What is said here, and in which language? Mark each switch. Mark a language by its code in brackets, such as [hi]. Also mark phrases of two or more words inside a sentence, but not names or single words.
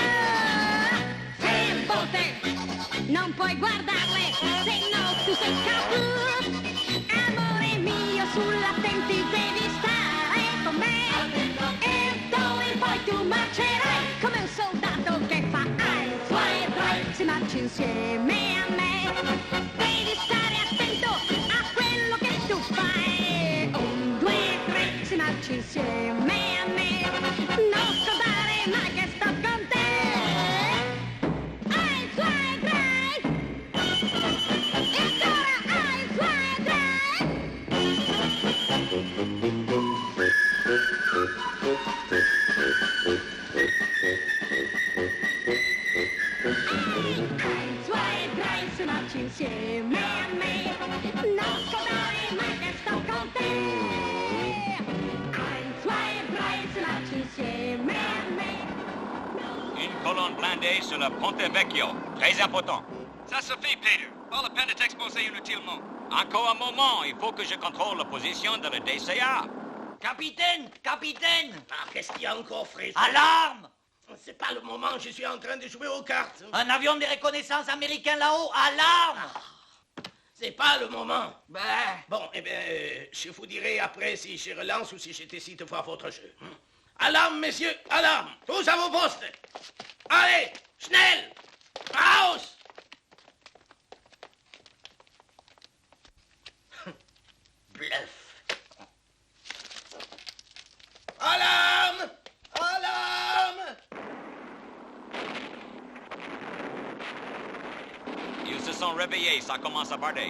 [it] Se botte, non puoi guardarle, se no tu sei capo. Amore mio, sull'attenti devi stare con me. E d'ora in poi tu marcerai come un soldato che fa [de] ein, zwei, drei, [it] si marcia insieme a me. Devi stare attento a quello che tu fai. Un, due, tre, si marcia insieme a me. Non scordare mai che sto con te. [de] Ein, zwei, drei. [it] E ancora [de] ein, zwei, drei. Ein, zwei, drei, [it] si marcia insieme a me. Non scordare mai che sto con te. [de] Ein, zwei, drei, [it] si marcia insieme a me. [fr] Une colonne blindée sur le Ponte Vecchio. Très important. Ça suffit, Peter. Pas la peine de t'exposer inutilement. Encore un moment, il faut que je contrôle la position de la DCA. Capitaine, capitaine. Ah, qu'est-ce qu'il y a encore, Fritz? Alarme. C'est pas le moment, je suis en train de jouer aux cartes. Un avion de reconnaissance américain là-haut. Alarme. C'est pas le moment. Ben, Bon, eh bien, je vous dirai après si je relance ou si je décide de voir votre jeu. Alarme, messieurs, alarme. Tous à vos postes. Allez, [de] schnell. Raus. [fr] Bluff. Alarme. Alarme. Ils se sont réveillés, ça commence à barder.